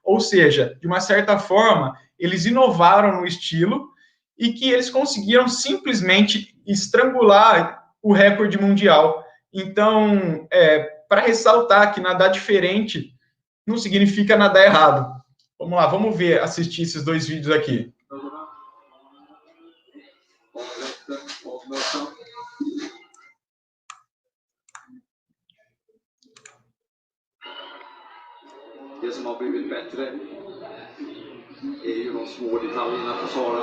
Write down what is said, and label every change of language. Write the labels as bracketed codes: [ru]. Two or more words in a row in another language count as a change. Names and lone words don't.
[pt] Ou seja, de uma certa forma, eles inovaram no estilo e que eles conseguiram simplesmente estrangular o recorde mundial. Então, para ressaltar que nadar diferente não significa nadar errado. Vamos lá, vamos ver, assistir esses dois vídeos aqui. [sv] Det som har blivit bättre är ju de små detaljerna på Sara.